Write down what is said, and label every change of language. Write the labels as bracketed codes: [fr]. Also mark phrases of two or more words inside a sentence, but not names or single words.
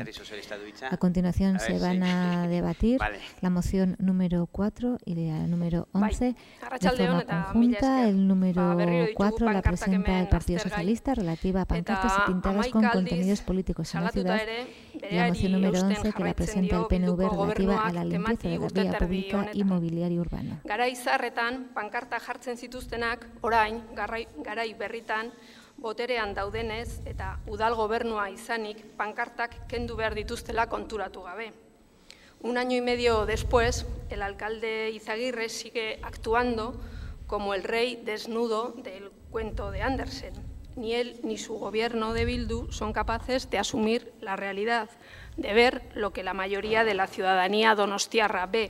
[es] A continuación se van a debatir la moción número 4 y la número 11 de forma conjunta. El número 4 la presenta el Partido Socialista relativa a pancartas y pintadas con contenidos políticos en la ciudad, y la moción número 11 que la presenta el PNV relativa a la limpieza de la vía pública y mobiliario urbano. [eu] Garai zarretan pankarta jartzen zituztenak orain garai berritan boterean daudenez eta udal gobernua izanik pankartak kendu behar dituztela konturatu gabe. [es] Un año y medio después, el alcalde Izaguirre sigue actuando como el rey desnudo del cuento de Andersen. Ni él ni su gobierno de Bildu son capaces de asumir la realidad, de ver lo que la mayoría de la ciudadanía donostiarra ve.